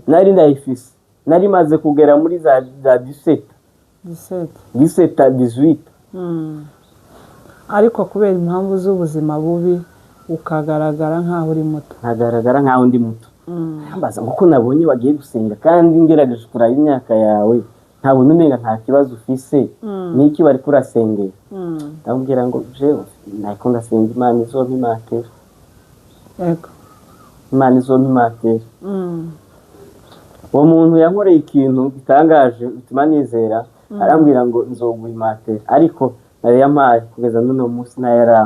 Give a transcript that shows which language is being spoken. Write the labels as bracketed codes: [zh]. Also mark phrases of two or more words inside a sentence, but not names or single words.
[rn] nari ndayifise. Nari maze kugera muri za 18. Ariko kubera impamvu z'ubuzima bubi ukagaragara nk'aho uri muto. Nkagaragara nk'aho ndi muto. Ambaza ngo ko nabonye wagiye gusenga kandi ngerageje kuraba imyaka yawe, ntabona umenga nta kibazo ufise, niki bari kurasengera. Ndamubwira ngo jewe nako ndasenga Imana izompa imatera. Yego. Imana izompa imatera. Uwo muntu yankoreye ikintu gitangaje bituma nizera, arambwira ngo nzoguha imatera, ariko nari yampaye kugeza n'uno munsi nayarama.